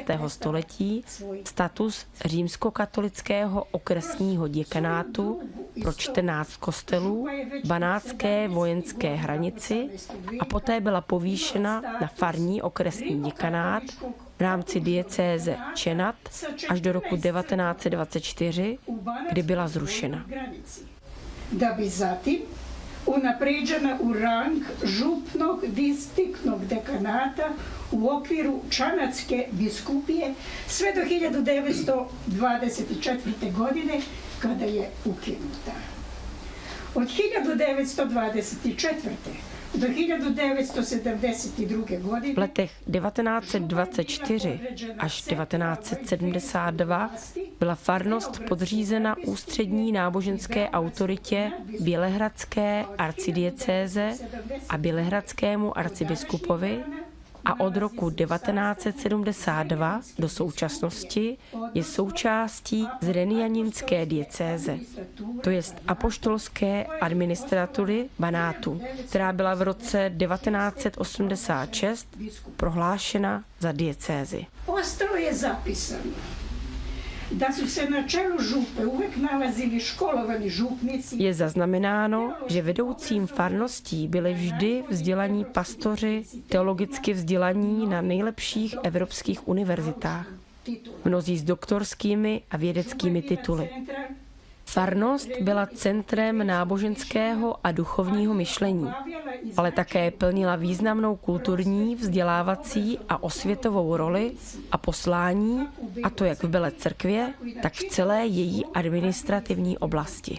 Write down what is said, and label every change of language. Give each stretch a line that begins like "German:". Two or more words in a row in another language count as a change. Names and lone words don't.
Czech: století status římskokatolického okresního děkanátu pro 14 kostelů v banátské vojenské hranici a poté byla povýšena na farní okresní děkanát v rámci diecéze Čenat až do roku 1924, kdy byla zrušena.
Serbian: Da bi zatim unapređena u rang župnog distriktnog dekanata u okviru Čanatske biskupije sve do 1924. godine kada je ukinuta. Od 1924. do 1972. godine
Czech: v letech 1924 až 1972 byla farnost podřízena ústřední náboženské autoritě Bělehradské arcidiecéze a Bělehradskému arcibiskupovi a od roku 1972 do současnosti je součástí Zrenjaninské diecéze, to jest apoštolské administratury Banátu, která byla v roce 1986 prohlášena za diecézi.
Serbian: ostalo je zapisano da su se na čelu župe uvek nalazili školovani župnici.
Czech: Je zaznamenáno, že vedoucím farností byli vždy vzdělaní pastoři, teologicky vzdělaní na nejlepších evropských univerzitách, mnozí s doktorskými a vědeckými tituly. Farnost byla centrem náboženského a duchovního myšlení, ale také plnila významnou kulturní, vzdělávací a osvětovou roli a poslání, a to jak v Bele Crkvě, tak v celé její administrativní oblasti.